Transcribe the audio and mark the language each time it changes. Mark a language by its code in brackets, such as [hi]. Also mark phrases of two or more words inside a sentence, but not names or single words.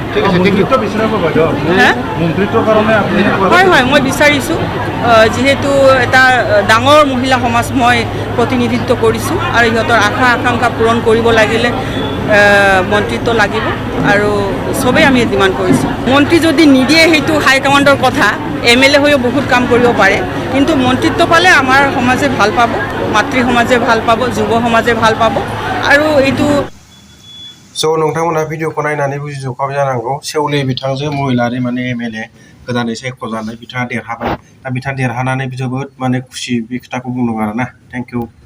[as] হয় হয় মই বিচাৰিছোঁ যিহেতু এটা ডাঙৰ মহিলা সমাজ মই প্ৰতিনিধিত্ব কৰিছোঁ আৰু সিহঁতৰ আশা আকাংক্ষা পূৰণ কৰিব লাগিলে মন্ত্ৰিত্ব লাগিব আৰু চবেই আমি ডিমাণ্ড কৰিছোঁ মন্ত্ৰী যদি নিদিয়ে সেইটো হাইকমাণ্ডৰ কথা MLA হৈও বহুত কাম কৰিব পাৰে কিন্তু মন্ত্ৰিত্ব পালে আমাৰ সমাজে ভাল পাব মাতৃ সমাজে ভাল পাব যুৱ সমাজে ভাল পাব আৰু এইটো [brx] नोंथांमोनहा भिडिअखौ नायनानै बुजिजोबखाबाय जानांगौ सेवले बिथांजो महिलारि माने MLA गोदानै सायख'जानाय बिथाङा देरहाबाय दा बिथाङा देरहानानै जोबोद माने खुसि बे खोथाखौ बुंदों आरोना [en] thank you